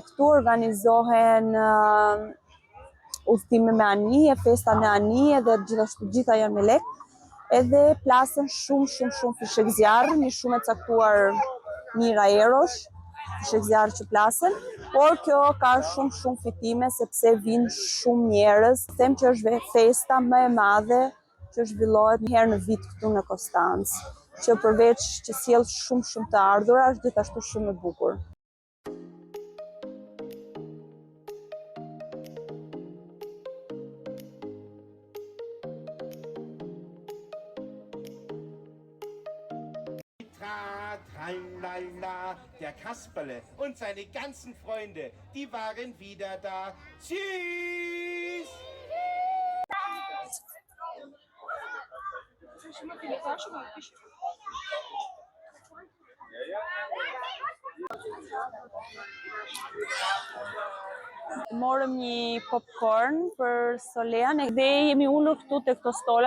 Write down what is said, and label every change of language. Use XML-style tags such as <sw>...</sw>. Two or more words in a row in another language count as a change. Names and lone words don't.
<sq>Këtu organizohen udhëtime me anije, festa me anije dhe gjithashtu gjitha janë me lek, edhe plasen shumë fishek zjarri, një shumë e caktuar mijëra eurosh, fishek zjarri që plasen, por kjo ka shumë fitime sepse vinë shumë njerëz. Them që është festa më e madhe që zhvillohet një herë në vit këtu në Konstancë, që përveç që sjell shumë të ardhura, është gjithashtu shumë e bukur.</sq> <de>Tralala, der Kasperle und seine ganzen Freunde, die waren wieder da. Tschüss!</de> <sq>Morëm një popcorn për Solean dhe jemi ulur këtu te këto stola.</sq>